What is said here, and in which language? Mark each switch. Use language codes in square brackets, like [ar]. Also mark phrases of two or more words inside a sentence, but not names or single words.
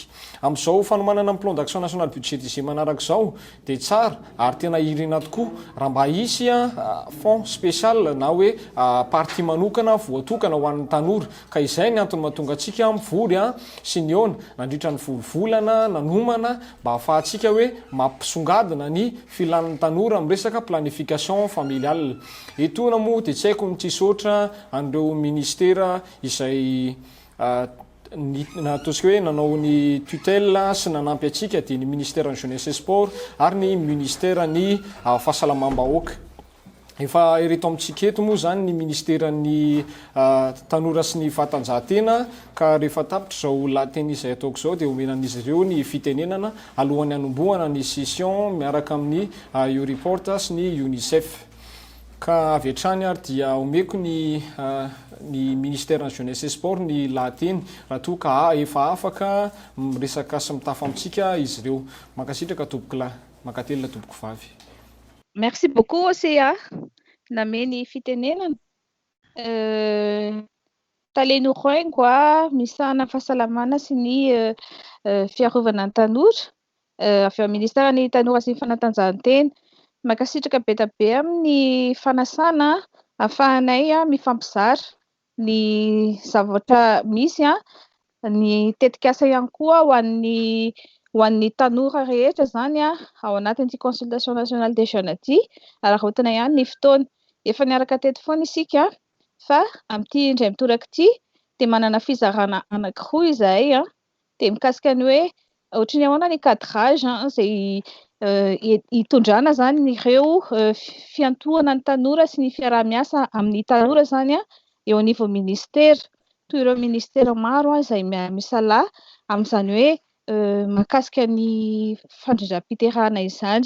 [mg] Amin'izao fanomanana ny [fr] plan d'action national budgétisé [mg] manaraka izao dia tsara ary tena irina tokoa raha mba hisy [fr] fond spécial [mg] na hoe partie manokana voatokana ho an'ny tanora ka izay ny antony mahatonga antsika mivory sy ny ona nandritra ny volovolana nanomana mba ahafahantsika hoe mampisongadina ny filan'ny tanora amin'ny resaka [fr] planification familiale. [mg] Etona moa dia tsy haiko ny tsisotra an'ireo ministera izay ataontsika hoe nanao ny tutelle sy nanampy antsika dia ny ministère ny [fr] jeunesse et sport [mg] ary ny ministère ny fahasalamam-bahoaka. Efa ireto amintsika eto moa zany ny ministère ny tanora sy ny fanatanjahantena ka rehefa tapitra izao lahateny izay ataoko izao dia omenan'izy ireo ny fitenenana alohan'ny hanombohana ny session miaraka amin'ny Eureport sy ny UNICEF. Ka avy hatrany ary dia omeko ny ministère ny [fr] jeunesse et sport [mg] ny lahateny raha toa ka efa afaka miresaka sy mitafa amintsika izy ireo. Mankasitraka tompoko lahy, mankatelina tompoko vavy. [fr] Merci beaucoup [mg] Osea nameny fitenenana. Taleno roaingo misahana fahasalamana sy ny fiarovana ny tanora avy amin'ny ministère ny tanora sy ny fanatanjahantena. Mankasitraka be tabe amin'ny fanasana ahafahanay mifampizara ny zavatra misy ny tetikasa ihany koa ho an'ny tanora rehetra zany ao anatin'ity [fr] consultation nationale des jeunes [mg] ity arahotana ihany ny fotoana efa niaraka teto foana isika fa amin'ity indray mitoraka ity dia manana fizarana anankiroa izahay dia mikasika ny hoe ohatry ny ahoana ny cadrage izay hitondrana zany ireo fiantohana ny tanora sy ny fiaraha-miasa amin'ny tanora zany eo anivon'ny ministera toy ireo ministera maro izay misalaha amin'izany hoe mahakasika ny fandrindram-piterahana izany.